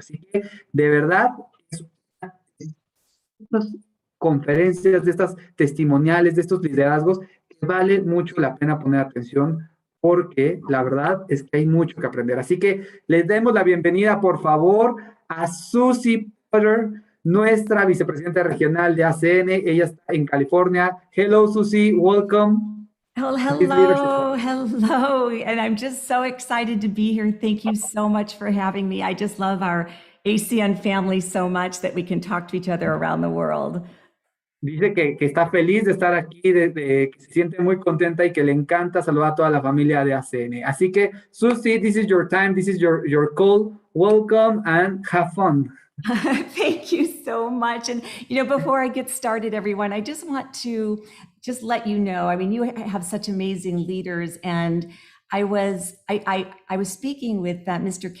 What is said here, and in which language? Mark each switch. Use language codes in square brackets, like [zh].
[es] Así que de verdad, estas conferencias, de estas testimoniales, de estos liderazgos, vale mucho la pena poner atención porque la verdad es que hay mucho que aprender. Así que les demos la bienvenida, por favor, a Susie Potter, nuestra vicepresidenta regional de ACN. Ella está en California. [en] Hello, Susie. Welcome. Oh, This leadership. hello. And I'm just so excited to be here. Thank you so much for having me. I just love our ACN family so much that we can talk to each other around the world. [es] Dice que está feliz de estar aquí, que se siente muy contenta y que le encanta saludar a toda la familia de ACN. Así que, [en] Susie, this is your time, this is your call. Welcome and have fun. Thank you so much. And, before I get started, everyone, I just want to just let you know, I mean, you have such amazing leaders. And I was speaking with Mr.